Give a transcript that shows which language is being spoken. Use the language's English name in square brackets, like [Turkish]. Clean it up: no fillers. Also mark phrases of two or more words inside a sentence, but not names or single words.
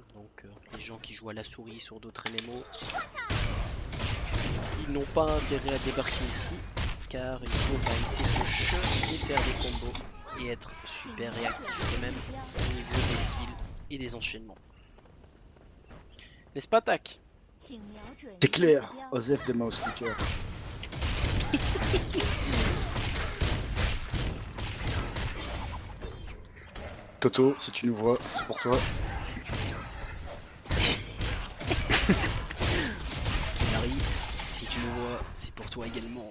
[French] Donc les gens qui jouent à la souris sur d'autres MMO, ils n'ont pas intérêt à débarquer ici, car il faut éviter ce jeu et faire des combos et être super réactif et même au niveau des skills et des enchaînements. N'est-ce pas, tac? [Chinese] 请瞄准 [French] C'est [Chinese] 一个 [French] clair. [Chinese] 目标。 [French] Osef de [English] mouse clicker. [French] Toto, si tu nous vois, c'est pour toi. Larry, si tu nous vois, c'est pour toi également.